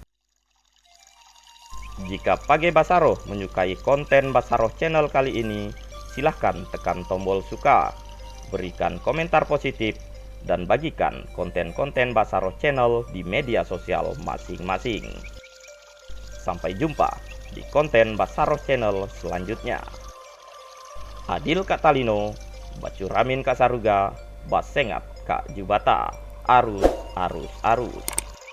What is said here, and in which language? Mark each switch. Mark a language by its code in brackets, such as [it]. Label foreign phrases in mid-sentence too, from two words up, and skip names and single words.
[id] Jika Page Basaroh menyukai konten Basaroh Channel kali ini, silahkan tekan tombol suka, berikan komentar positif, dan bagikan konten-konten Basaroh Channel di media sosial masing-masing. Sampai jumpa di konten Basaro Channel selanjutnya. [knx] Adil Kak Talino, Bacuramin Kak Saruga, Basengat Kak Jubata, arus.